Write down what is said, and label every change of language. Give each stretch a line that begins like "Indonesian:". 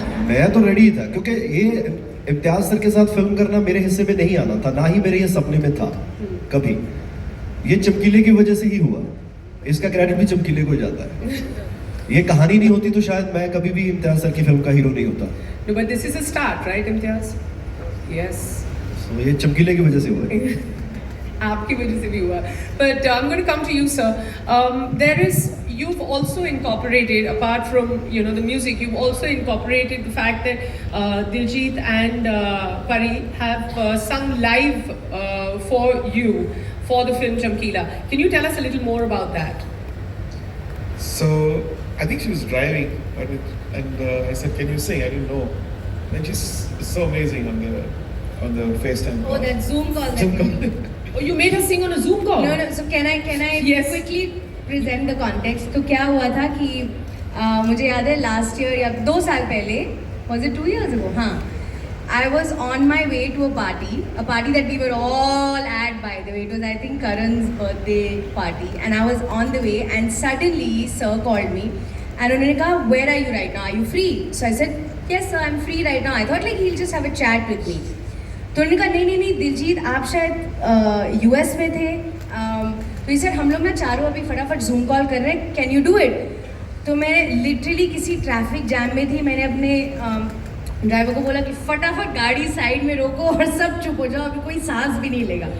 Hindi: मैं तो रेडी था क्योंकि ये इम्तियाज सर के साथ फिल्म करना मेरे हिस्से में नहीं आना था ना ही मेरे ये सपने में था कभी ये चमकीले की वजह से ही हुआ इसका क्रेडिट भी चमकीले को जाता है ये कहानी नहीं होती तो शायद मैं कभी भी इम्तियाज सर की फिल्म का हीरो नहीं होता
English: No, but this is a start, right, Imtiaz? Yes.
Hindi: So ये चमकीले की वजह से हुआ आपकी वजह से भी हुआ
English: but I'm going to come to you sir you've also incorporated apart from the music you've also incorporated the fact that Diljit and Pari have sung live for you for the film Chamkila. Can you tell us a little more about that? So I think she was driving and I said can you sing I didn't know and she's so amazing on the FaceTime Oh, that Zoom call. Zoom call. Oh, you made her sing on a Zoom call? No, so can I Yes. quickly present the context?
Hindi: तो क्या हुआ था कि मुझे याद है
English: last year
Hindi: या 2 साल पहले
English: was it 2 years ago?
Hindi: हाँ
English: I was on my way to a party that we were all at, by the way. It was, I think, Karan's birthday party. And I was on the way, and suddenly, sir called me. And
Hindi: उन्होंने कहा,
English: where are you right now? Are you free? So I said, yes, sir, I'm free right now. I thought like he'll just have a chat with me.
Hindi: तो उन्होंने कहा, नहीं, दिलजीत, आप शायद US में थे. तो ये सर, हम लोग ना चारों अभी फटाफट Zoom कॉल कर रहे हैं.
English: Can you do it?
Hindi: तो मैं लिटरली किसी ट्रैफिक जैम में थी. मैंने अपने ड्राइवर को बोला कि फटाफट गाड़ी साइड में रोको और सब चुप हो जाओ, अभी कोई सांस भी नहीं लेगा.